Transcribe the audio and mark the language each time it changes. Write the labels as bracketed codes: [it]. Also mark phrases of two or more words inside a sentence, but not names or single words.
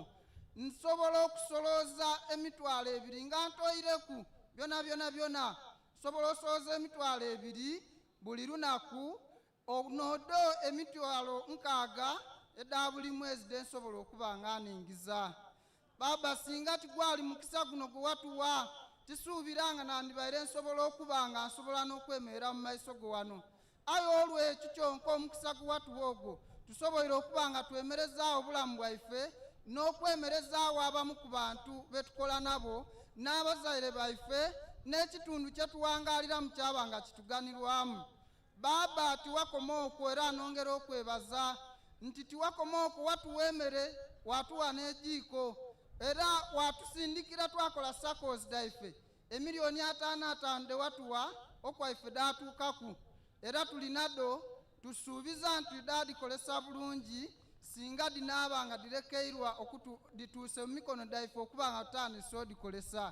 [xog] Nsobola okusolooza emitwalo 2 nga ntoyireku byona nsobola osolooza emitwalo 2 buli lunaku onodo emitwalo 6 edda buli mwezi densobola okuba nga ningiza. Baba singa tigwali mukisa guno gwe watuwa tisuubiranga nandibaire nsobola okuba nga nsobola n'okwemerera mu maiso go wano. Aye olwekyo kyonka omukisa gwe watuwa ogwo tusoboire okuba nga twemerezaawo obulamu bwaife n'okwemerezaawo abamu ku bantu betukola nabo n'abazaire baife n'ekitundu kyetuwangalira mu kyaba nga kituganirwamu. Baba tiwakoma okwo era nongera okwebaza nti tiwakoma okwo watuwa emmere watuwa n'ejiiko era watusindikira twakola SACCOs daife emiliyoni 5 de watuwa okwaife datuukaku era tulinado tusuubiza nti dadikolesa bulungi singa dinaaba nga direkeirwa dituuse mu mikono daife okuba nga tutandise odikolesa.